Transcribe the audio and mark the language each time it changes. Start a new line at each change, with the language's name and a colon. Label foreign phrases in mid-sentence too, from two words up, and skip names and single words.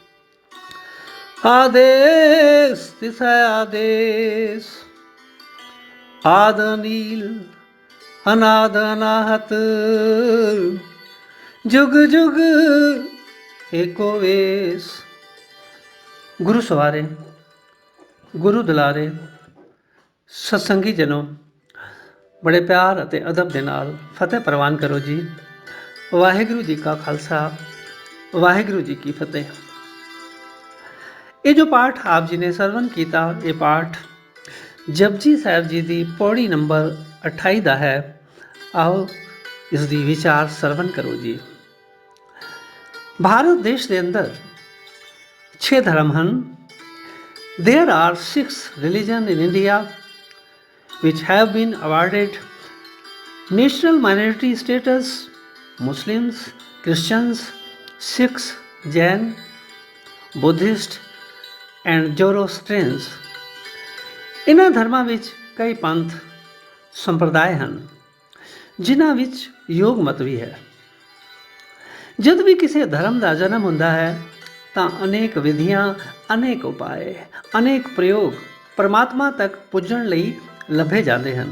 Punjabi: ਆਦੇਸ਼ ਤਿਸੈ ਆਦੇਸ਼, ਆਦ ਅਨੀਲ ਅਨਾਦ ਅਨਾਹਤ। ਜੁਗ ਜੁਗ ਏਕੋ ਵੇਸ਼।
Hindi: गुरु सवारे, गुरु दुलारे सत्संगी जनों, बड़े प्यार
Punjabi: ਅਤੇ ਅਦਬ ਦੇ ਨਾਲ ਫਤਿਹ ਪ੍ਰਵਾਨ ਕਰੋ ਜੀ। ਵਾਹਿਗੁਰੂ ਜੀ ਕਾ ਖਾਲਸਾ, ਵਾਹਿਗੁਰੂ ਜੀ ਕੀ ਫਤਿਹ। ਇਹ ਜੋ ਪਾਠ ਆਪ ਜੀ ਨੇ ਸਰਵਨ ਕੀਤਾ, ਇਹ ਪਾਠ ਜਪਜੀ ਸਾਹਿਬ ਜੀ ਦੀ ਪੌੜੀ ਨੰਬਰ 28 ਦਾ ਹੈ। ਆਓ ਇਸ ਦੀ ਵਿਚਾਰ ਸਰਵਨ ਕਰੋ ਜੀ। ਭਾਰਤ ਦੇਸ਼ ਦੇ ਅੰਦਰ 6 ਧਰਮ ਹਨ।
English: There are 6 religions in India which have been awarded national minority status: Muslims, Christians, Sikhs, Jain, Buddhist and Zoroastrians।
Punjabi: ਇਹਨਾਂ ਧਰਮਾਂ ਵਿੱਚ ਕਈ ਪੰਥ ਸੰਪਰਦਾਇ ਹਨ, ਜਿਨ੍ਹਾਂ ਵਿੱਚ ਯੋਗ ਮਤ ਵੀ ਹੈ। ਜਦ ਵੀ ਕਿਸੇ ਧਰਮ ਦਾ ਜਨਮ ਹੁੰਦਾ ਹੈ ਤਾਂ ਅਨੇਕ ਵਿਧੀਆਂ, ਅਨੇਕ ਉਪਾਏ, ਅਨੇਕ ਪ੍ਰਯੋਗ ਪਰਮਾਤਮਾ ਤੱਕ ਪੁੱਜਣ ਲਈ ਲੱਭੇ ਜਾਂਦੇ ਹਨ।